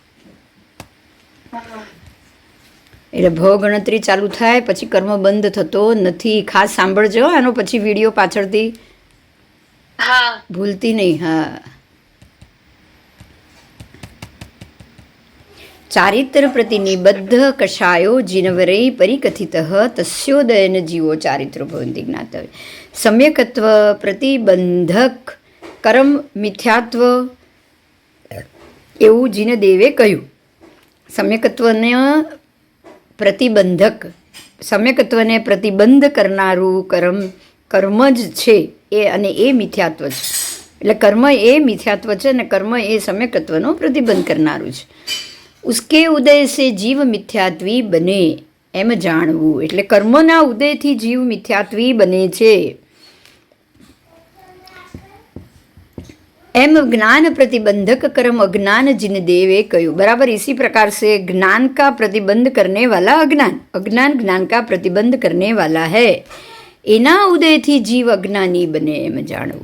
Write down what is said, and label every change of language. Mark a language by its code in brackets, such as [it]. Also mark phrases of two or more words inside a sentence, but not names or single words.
[gu] એટલે ભવગણતરી ચાલુ થાય પછી કર્મ બંધ થતો નથી. ખાસ સાંભળજો આનો પછી વિડીયો પાછળથી, ભૂલતી નહીં. હા, ચારિત્ર [sa] प्रतिनिबद्ध कषायो जिनवरे परिकथितः तस्योदयन जीवो चारित्रो भवन्ति ज्ञातव्य सम्यकत्व प्रतिबंधक कर्म मिथ्यात्व [gu] એવું જીનદેવે કહ્યું. સમ્યકત્વને પ્રતિબંધક, સમ્યકત્વને પ્રતિબંધ કરનારું કર્મ જ છે એ, અને એ મિથ્યાત્વ છે. એટલે કર્મ એ મિથ્યાત્વ છે અને કર્મ એ સમ્યકત્વનો પ્રતિબંધ કરનારું છે. [hi] उसके उदय से [gu] જીવ મિથ્યાત્વી બને એમ જાણવું. એટલે કર્મના ઉદયથી જીવ મિથ્યાત્વી બને છે એમ જ્ઞાન પ્રતિબંધક કર્મ અજ્ઞાન જિન દેવે કયુ. [hi] बराबर इसी प्रकार से ज्ञान का प्रतिबंध करने वाला अज्ञान, अज्ञान ज्ञान का प्रतिबंध करने वाला है. [gu] એના ઉદય થી જીવ અજ્ઞાની બને એમ જાણવું.